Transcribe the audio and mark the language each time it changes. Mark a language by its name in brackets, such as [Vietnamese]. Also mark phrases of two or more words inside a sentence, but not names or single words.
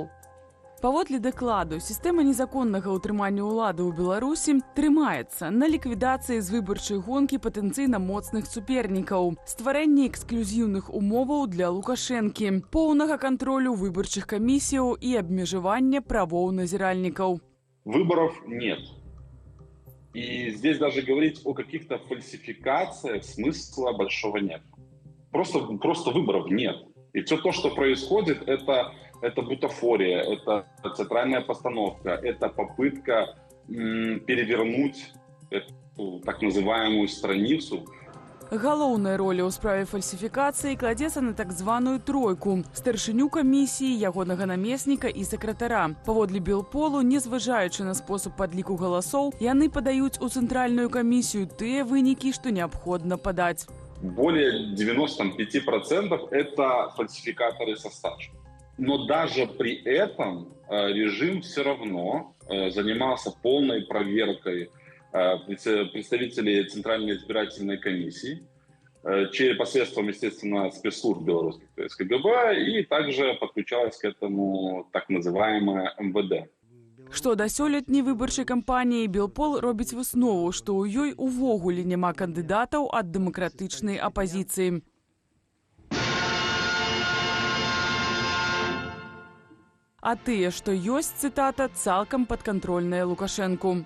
[Belarusian] Паводле дакладу, сістэма незаконнага ўтрымання ўлады ў Беларусі трымаецца на ліквідацыі з выбарчай гонкі патэнцыйна моцных супернікаў, стварэнні эксклюзіўных умоваў для Лукашэнкі, поўнага кантролю выбарчых камісіяў і абмежавання правоў назіральнікаў. [Russian] Выборов нет. И здесь даже говорить о каких-то фальсификациях смысла большого нет. Просто выборов нет. И все то, что происходит, это бутафория, это театральная постановка, это попытка перевернуть эту так называемую страницу. [Belarusian] Галоўная роля ў справе фальсіфікацыі кладзецца на так званую тройку – старшыню камісіі, ягонага намесніка і сакратара. Паводле Белполу, незважаючы на спосаб падліку галасоў, яны падаюць у цэнтральную камісію тыя вынікі, што неабходна падаць. [Russian] Более 95% это фальсификаторы со стажем. Но даже при этом режим все равно занимался полной проверкой представителей Центральной избирательной комиссии посредством, естественно, спецслужб белорусских, то есть КГБ, и также подключалось к этому так называемое МВД. [Belarusian] Што да сёлетняй выбарчай кампаніі, Белпол робіць выснову, што ў ёй увогуле няма кандыдатаў ад дэмакратычнай апазіцыі. А тыя, што ёсць, цытата, цалкам падкантрольныя Лукашэнку.